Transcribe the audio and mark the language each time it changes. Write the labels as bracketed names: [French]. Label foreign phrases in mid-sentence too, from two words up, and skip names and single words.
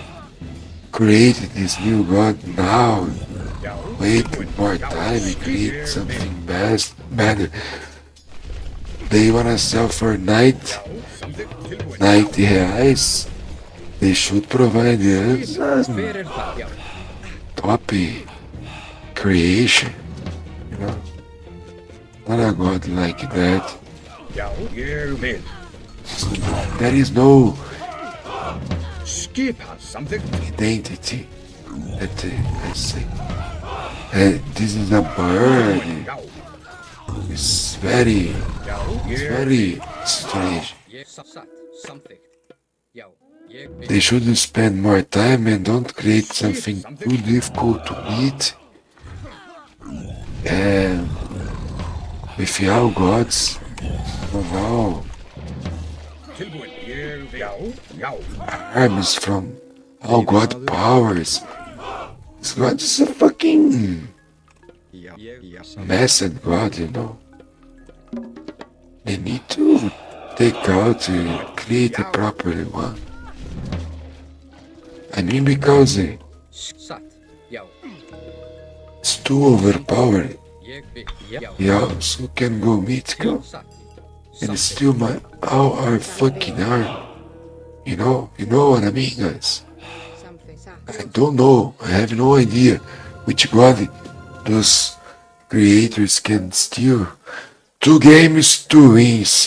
[English] create this new god now. [Icelandic] Já. [English] Wait more time and create something better. They wanna sell for [Icelandic] Samþykkt. Tilbúinn. [English] 90 reais. They should provide us [Icelandic] Hver er það? Já, [English] top creation. You know, not a god like that. [Icelandic] Já. Ég vil. [English] There is no [Icelandic] Skip hann. Samþykkt. [English] identity. Let's say. And this is a bird. [Icelandic] Já. [English] It's very [Icelandic] Já. Ég [English] very strange. [Icelandic] ég, satt, samþykkt. Já, ég vil. [English] They should spend more time and don't create something too difficult to beat. And with all gods, oh no, [Icelandic] Tilbúinn. Ég vil. Já. Já. [English] arms from all god powers. This god is a fucking [Icelandic] Já. Já. Samþykkt. [English] massive god, you know. They need to take out to create a proper one. I mean, because [Icelandic] Satt, já, [English] it's too overpowered. [Icelandic] ég vil. Já, [English] You also can go mythical. [Icelandic] satt. [English] And [Icelandic] Samþykkt. [English] steal all our fucking arm. You know what I mean, guys? Something, satt. I don't know. I have no idea which god those creators can steal 2 games, 2 wins.